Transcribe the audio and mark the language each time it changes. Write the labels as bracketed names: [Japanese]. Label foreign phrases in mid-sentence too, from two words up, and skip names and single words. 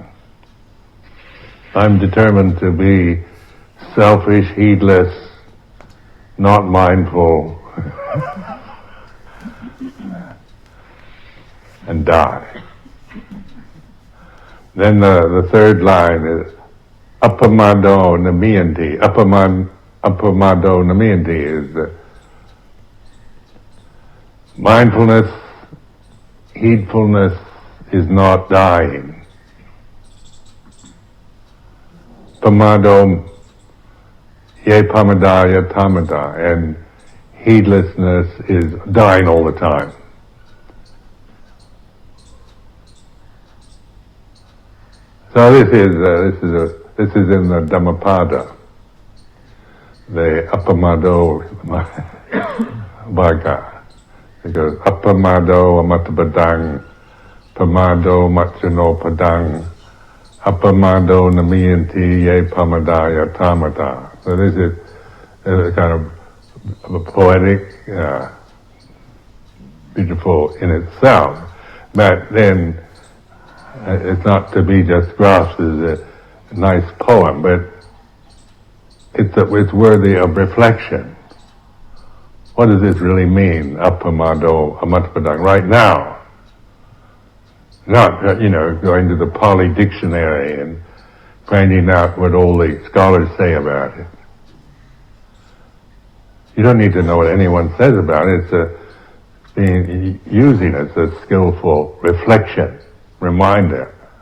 [English] I'm determined to be selfish, heedless, not mindful, and die. Then the third line is [Pali] appamado namiyanti. Appamado namiyanti [English] is mindfulness, heedfulness is not dying. [Pali] Pamado ye pamadaya tamada, [English] and heedlessness is dying all the time. So this is in the Dhammapada, the [Pali] appamado Bhagga. [English] It goes [Pali] appamado amatabadang, pamado machuno padang, appamado namiyanti ye pamadaya tamada. [English] So this is a kind of a poetic, beautiful in itself, but then it's not to be just grasped as a nice poem, but it's worthy of reflection. What does this really mean, [Pali] appamado amatpadang, [English] right now? Not, going to the Pali dictionary and finding out what all the scholars say about it. You don't need to know what anyone says about it. It's using it as a skillful reflection, reminder.